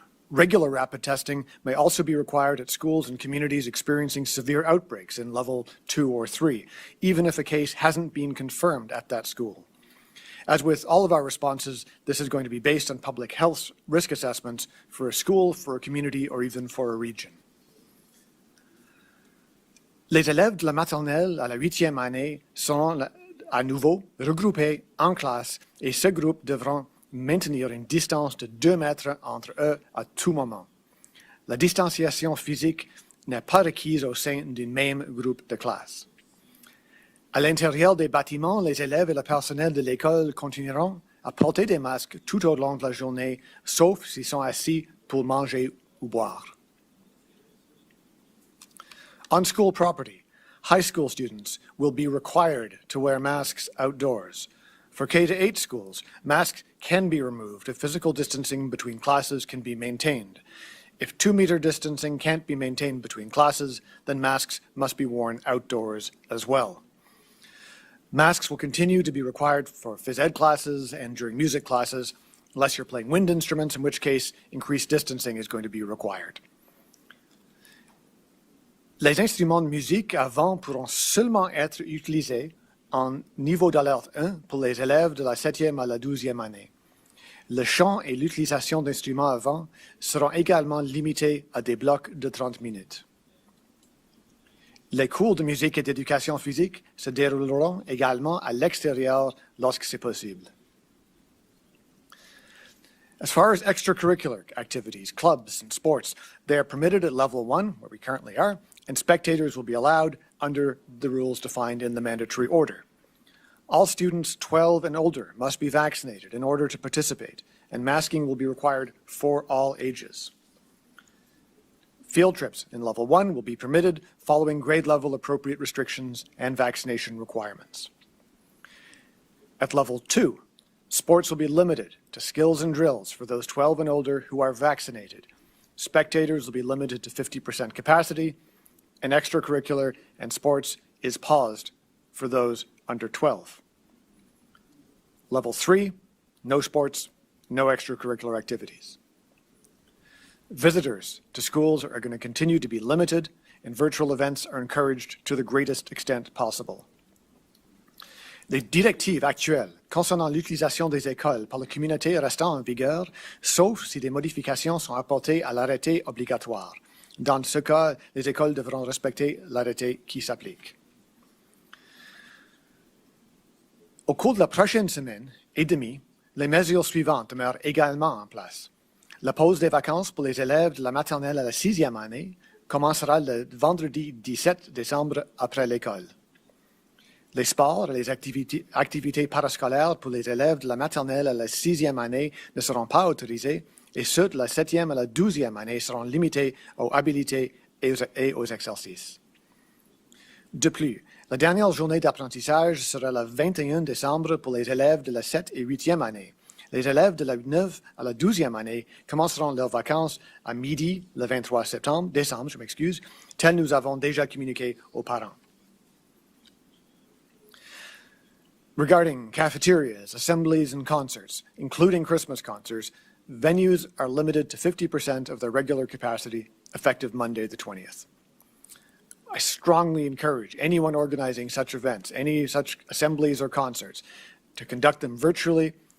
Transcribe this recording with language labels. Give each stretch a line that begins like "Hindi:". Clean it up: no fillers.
English: Regular rapid testing may also be required at schools and communities experiencing severe outbreaks in level 2 or 3, even if a case hasn't been confirmed at that school. As with all of our responses, this is going to be based on public health risk assessments for a school, for a community, or even for a region.
French: Les élèves de la maternelle à la 8e année seront à nouveau regroupés en classe et ce groupe devront maintenir une distance de 2 mètres entre eux à tout moment. La distanciation physique n'est pas requise au sein du même groupe de classe. À l'intérieur des bâtiments, les élèves et le personnel de l'école continueront à porter des masques tout au long de la journée, sauf s'ils sont assis pour manger ou boire.
English: On school property, high school students will be required to wear masks outdoors. For K-8 schools, masks can be removed if physical distancing between classes can be maintained. If 2-meter distancing can't be maintained between classes, then masks must be worn outdoors as well. Masks will continue to be required for phys ed classes and during music classes, unless you're playing wind instruments, in which case increased distancing is going to be required.
French: Les instruments de musique à vent pourront seulement être utilisés en niveau d'alerte 1 pour les élèves de la 7e à la 12e année. Le chant et l'utilisation d'instruments à vent seront également limités à des blocs de 30 minutes. Les cours de musique et d'éducation physique se dérouleront également à l'extérieur lorsque c'est possible.
English: As far as extracurricular activities, clubs, and sports, they are permitted at level 1, where we currently are, and spectators will be allowed under the rules defined in the mandatory order. All students 12 and older must be vaccinated in order to participate, and masking will be required for all ages. Field trips in level 1 will be permitted following grade level appropriate restrictions and vaccination requirements. At level 2, sports will be limited to skills and drills for those 12 and older who are vaccinated. Spectators will be limited to 50% capacity, and extracurricular and sports is paused for those under 12. Level 3, no sports, no extracurricular activities. Visitors to schools are going to continue to be limited, and virtual events are encouraged to the greatest extent possible.
French: Les directives actuelles concernant l'utilisation des écoles par la communauté restent en vigueur, sauf si des modifications sont apportées à l'arrêté obligatoire. Dans ce cas, les écoles devront respecter l'arrêté qui s'applique. Au cours de la prochaine semaine et demie, les mesures suivantes demeurent également en place. La pause des vacances pour les élèves de la maternelle à la 6e année commencera le vendredi 17 décembre après l'école. Les sports et les activités parascolaires pour les élèves de la maternelle à la 6e année ne seront pas autorisés, et ceux de la 7e à la 12e année seront limités aux habilités et aux exercices. De plus, la dernière journée d'apprentissage sera le 21 décembre pour les élèves de la 7 et 8e année. Les élèves de la 9 à la 12e année commenceront leurs vacances à midi le 23 décembre, tel nous avons déjà communiqué aux parents.
English: Regarding cafeterias, assemblies, and concerts, including Christmas concerts, venues are limited to 50% of their regular capacity effective Monday the 20th. I strongly encourage anyone organizing such events, any such assemblies or concerts, to conduct them virtually.